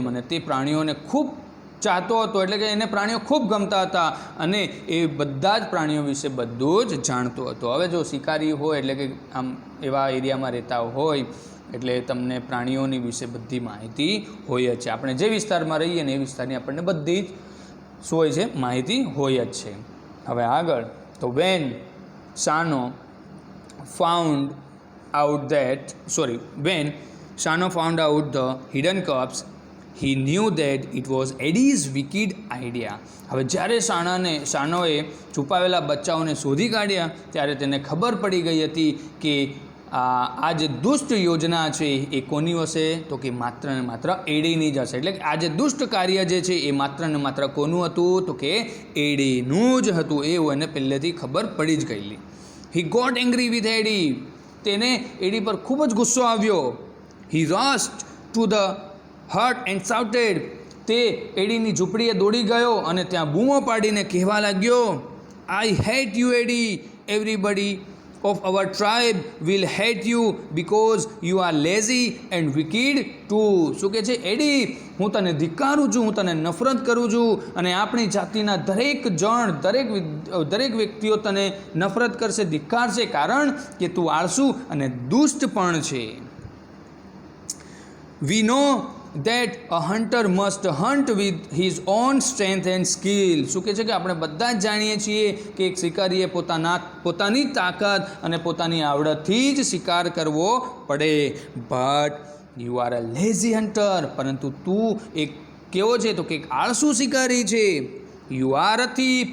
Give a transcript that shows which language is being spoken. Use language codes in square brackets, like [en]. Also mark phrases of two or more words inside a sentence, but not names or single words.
[gu] અને તે પ્રાણીઓને ખૂબ ચાહતો હતો, એટલે કે એને પ્રાણીઓ ખૂબ ગમતા હતા અને એ બધા જ પ્રાણીઓ વિશે બધું જ જાણતો હતો. હવે જો શિકારી હોય એટલે કે આમ એવા એરિયામાં રહેતા હોય એટલે તમને પ્રાણીઓની વિશે બધી માહિતી હોય જ છે. આપણે જે વિસ્તારમાં રહીએ ને એ વિસ્તારની આપણને બધી જ શું હોય છે? માહિતી હોય જ છે. હવે આગળ તો [en] when Shano found out the hidden cups, he knew that it was Eddie's wicked idea. [gu] હવે જ્યારે શાનોએ છુપાવેલા બચ્ચાઓને શોધી કાઢ્યા ત્યારે તેને ખબર પડી ગઈ હતી કે આ જે દુષ્ટ યોજના છે એ કોની હશે? તો કે માત્ર ને માત્ર એડીની જ હશે. એટલે કે આ જે દુષ્ટ કાર્ય જે છે એ માત્ર ને માત્ર કોનું હતું? તો કે એડીનું જ હતું. એવું એને પહેલેથી ખબર પડી જ ગયેલી. [en] He got angry with Eddie. [gu] તેને એડી પર ખૂબ જ ગુસ્સો આવ્યો. [en] He rushed to the hut and shouted. [gu] તે એડીની ઝૂંપડીએ દોડી ગયો અને ત્યાં બૂમો પાડીને કહેવા લાગ્યો, [en] I hate you Eddie. એવરીબડી of our tribe will hate you because you are lazy and wicked too. [gu] શું કહે છે? એડી, હું તને ધિક્કારું છું, હું તને નફરત કરું છું અને આપણી જાતિના દરેક વ્યક્તિઓ તને નફરત કરશે, ધિક્કારશે, કારણ કે તું આળસુ અને દુષ્ટ પણ છે. [en] We know that a hunter must hunt with his own strength and skill. [gu] શું કહે છે કે આપણે બધા જ જાણીએ છીએ કે એક શિકારીએ પોતાની તાકાત અને પોતાની આવડતથી જ શિકાર કરવો પડે. [en] But you are a lazy hunter. [gu] પરંતુ તું એક કેવો છે? તો કે એક આળસુ શિકારી છે. [en] You are a thief.